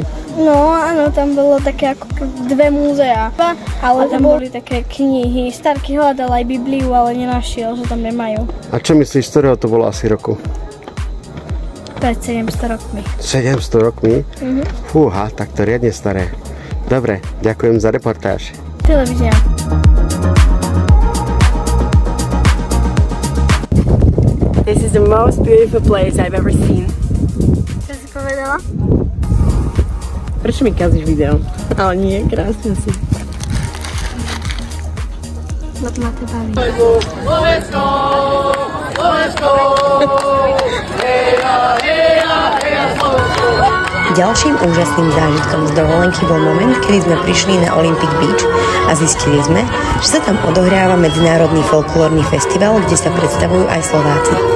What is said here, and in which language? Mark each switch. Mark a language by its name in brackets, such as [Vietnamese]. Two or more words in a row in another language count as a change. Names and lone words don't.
[Slovak] No áno, tam bolo také ako dve múzea, ale tam boli také knihy. Starky hľadal aj Bibliu, ale nenašiel, že tam nemajú. A čo myslíš, z ktorého to bolo asi roku? Pred 700 rokmi. 700 rokmi? Fúha, tak to riadne staré. Dobre, ďakujem za reportáž. Televízia. [English] This is the most beautiful place I've ever seen. [Slovak] Čo si povedala? Prečo mi kazíš video? Ale nie, krásne si. Lebo ma to baví. Ďalším úžasným zážitkom z dovolenky bol moment, kedy sme prišli na Olympic Beach a zistili sme, že sa tam odohráva medzinárodný folklórny festival, kde sa predstavujú aj Slováci.